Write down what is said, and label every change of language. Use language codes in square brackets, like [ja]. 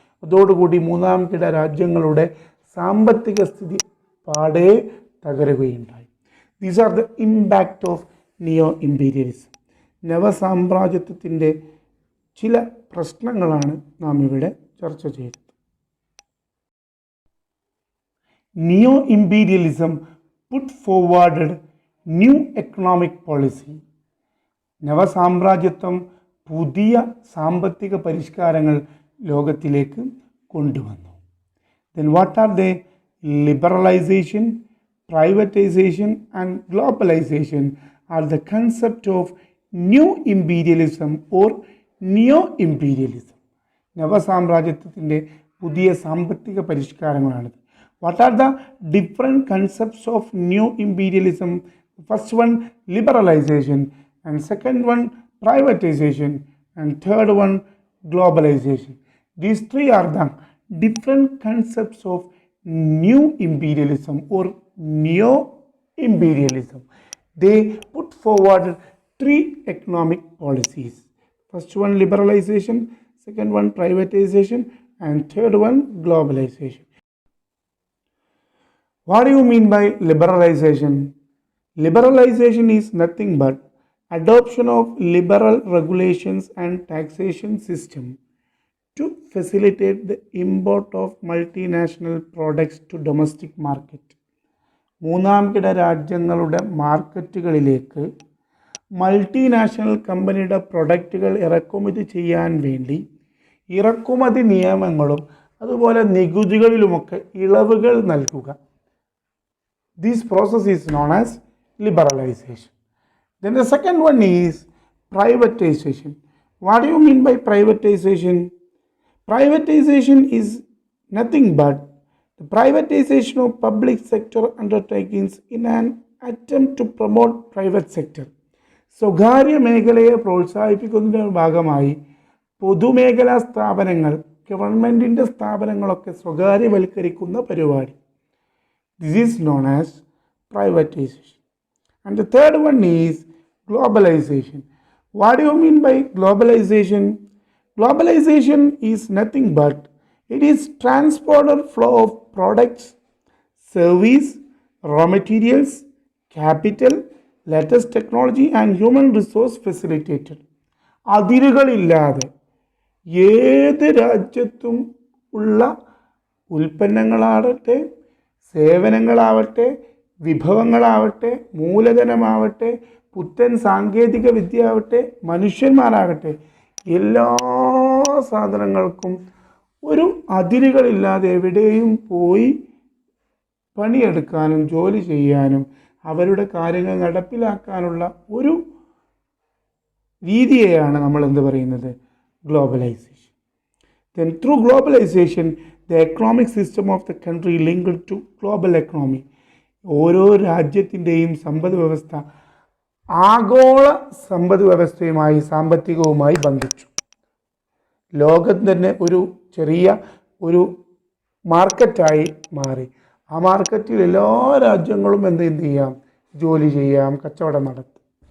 [ml] അതോടുകൂടി മൂന്നാം കിട രാജ്യങ്ങളുടെ സാമ്പത്തിക സ്ഥിതി പാടെ തകരുകയുണ്ടായി. [en] These are the impact of neo imperialism. [ml] നവസാമ്രാജ്യത്വത്തിൻ്റെ ചില പ്രശ്നങ്ങളാണ് നാം ഇവിടെ ചർച്ച ചെയ്തത്. [en] Neo Imperialism put forwarded new economic policy. [ml] നവസാമ്രാജ്യത്വം പുതിയ സാമ്പത്തിക പരിഷ്കാരങ്ങൾ ലോകത്തിലേക്ക് കൊണ്ടുവന്നു. [en] Then what are they? Liberalization, privatization and globalization are the concept of new imperialism or neo imperialism. [ml] നവസാമ്രാജ്യത്വത്തിൻ്റെ പുതിയ സാമ്പത്തിക പരിഷ്കാരങ്ങളാണിത്. [en] What are the different concepts of new imperialism? First one, liberalization, and second one, privatization, and third one, globalization. These three are the different concepts of new imperialism or neo imperialism. They put forward three economic policies. First one, liberalization, second one, privatization, and third one, globalization. What do you mean by liberalization? Liberalization is nothing but adoption of liberal regulations and taxation system to facilitate the import of multinational products to domestic market. [ml] മൂന്നാം കിട രാജ്യങ്ങളുടെ മാർക്കറ്റുകളിലേക്ക് multinational കമ്പനിയുടെ പ്രൊഡക്റ്റുകൾ ഇറക്കുമതി ചെയ്യാൻ വേണ്ടി ഇറക്കുമതി നിയമങ്ങളും അതുപോലെ നികുതികളിലുമൊക്കെ ഇളവുകൾ നൽകുക. [en] This process is known as liberalization. Then the second one is privatization. What do you mean by privatization? Privatization is nothing but the privatization of public sector undertakings in an attempt to promote private sector. [ml] സ്വകാര്യ മേഖലയെ പ്രോത്സാഹിപ്പിക്കുന്നതിൻ്റെ ഭാഗമായി പൊതുമേഖലാ സ്ഥാപനങ്ങൾ, ഗവൺമെൻറ്റിൻ്റെ സ്ഥാപനങ്ങളൊക്കെ സ്വകാര്യവൽക്കരിക്കുന്ന പരിപാടി. [en] This is known as privatization. And the third one is globalization. What do you mean by globalization? Globalization is nothing but it is transporter flow of products, service, raw materials, capital, latest technology and human resource facilitated. [ml] അതിരുകളില്ലാതെ ഏത് രാജ്യത്തും ഉള്ള ഉൽപ്പന്നങ്ങളാകട്ടെ, സേവനങ്ങളാവട്ടെ, വിഭവങ്ങളാവട്ടെ, മൂലധനമാവട്ടെ, പുത്തൻ സാങ്കേതിക വിദ്യ ആവട്ടെ, മനുഷ്യന്മാരാകട്ടെ, എല്ലാ സാധനങ്ങൾക്കും ഒരു അതിരുകളില്ലാതെ എവിടെയും പോയി പണിയെടുക്കാനും ജോലി ചെയ്യാനും അവരുടെ കാര്യങ്ങൾ നടപ്പിലാക്കാനുള്ള ഒരു രീതിയെയാണ് നമ്മൾ എന്ത് പറയുന്നത്? Globalisation. [en] Then through globalization, the economic system of the country linked to global economy. [ml] ഓരോ രാജ്യത്തിൻ്റെയും സമ്പദ് വ്യവസ്ഥ ആഗോള സമ്പദ് വ്യവസ്ഥയുമായി സാമ്പത്തികവുമായി ബന്ധിച്ചു. ലോകം തന്നെ ഒരു ചെറിയ ഒരു മാർക്കറ്റായി മാറി. ആ മാർക്കറ്റിൽ എല്ലാ രാജ്യങ്ങളും എന്ത് ചെയ്യാം? ജോലി ചെയ്യാം, കച്ചവടം നടത്താം.